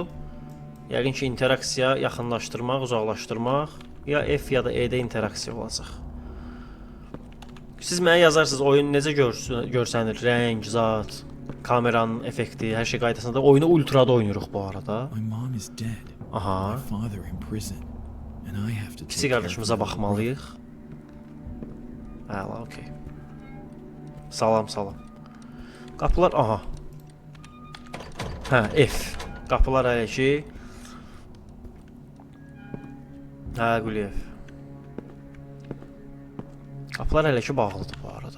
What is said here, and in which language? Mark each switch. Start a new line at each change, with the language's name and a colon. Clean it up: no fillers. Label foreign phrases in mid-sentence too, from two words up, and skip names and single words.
Azerbaijani: Yəqin ki, interaksiya, yaxınlaşdırmaq, uzaqlaşdırmaq, ya F ya da E-də interaksiya olacaq. Siz mənə yazarsınız, oyun necə görsənir, rəng, zat, kameranın effekti, hər şey qaydasında. Oyunu ultrada oynayırıq bu arada.
English: My mom is dead. Aha. My father in prison. And I have to
Azerbaijani: Kiçik
English: take care of
Azerbaijani: qardaşımıza
English: my
Azerbaijani: baxmalıyıq. Əla, okey. Salam. Qapılar, aha. Hə, F. Qapılar hələ ki. Hə, Quliyev. Qapılar hələ ki bağlıdır bu arada.